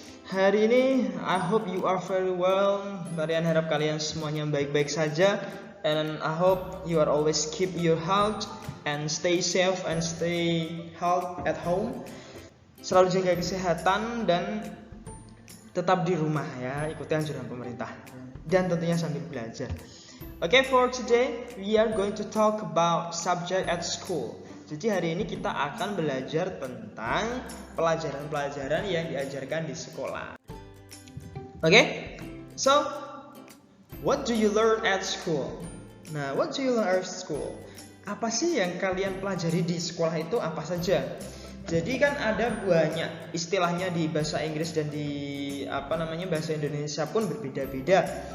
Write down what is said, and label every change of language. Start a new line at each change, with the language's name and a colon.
Indonesian: Hari ini
English: I hope you are very well.
Indonesian: Marian harap kalian semuanya baik-baik saja.
English: And I hope you are always keep your health and stay safe and stay healthy at home.
Indonesian: Selalu jaga kesehatan dan tetap di rumah ya, ikuti anjuran pemerintah dan tentunya sambil belajar.
English: Okay, for today we are going to talk about subject at school.
Indonesian: Jadi hari ini kita akan belajar tentang pelajaran-pelajaran yang diajarkan di sekolah.
English: Okay, so what do you learn at school? Nah, what do you learn at school?
Indonesian: Apa sih yang kalian pelajari di sekolah itu apa saja? Jadi kan ada banyak istilahnya di bahasa Inggris dan di bahasa Indonesia pun berbeda-beda.